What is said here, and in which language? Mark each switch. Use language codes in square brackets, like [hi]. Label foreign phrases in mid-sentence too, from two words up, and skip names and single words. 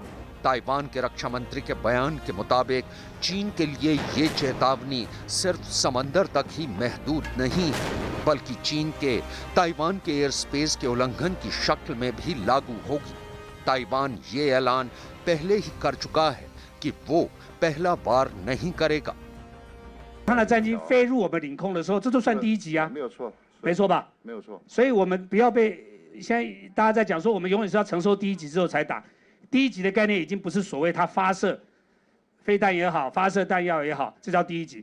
[hi] ताइवान के रक्षा मंत्री के बयान के मुताबिक चीन के लिए ये चेतावनी सिर्फ समंदर तक ही महदूद नहीं है, बल्कि चीन के ताइवान के [en] air space [hi] के उल्लंघन की शक्ल में भी लागू होगी। ताइवान ये ऐलान पहले ही कर चुका है कि वो पहला वार नहीं करेगा। [zh] 他的战机飞入我们领空的时候，这就算第一级啊，没有错，没错吧？没有错。所以我们不要被现在大家在讲说，我们永远是要承受第一级之后才打。第一级的概念已经不是所谓它发射飞弹也好，发射弹药也好，这叫第一级。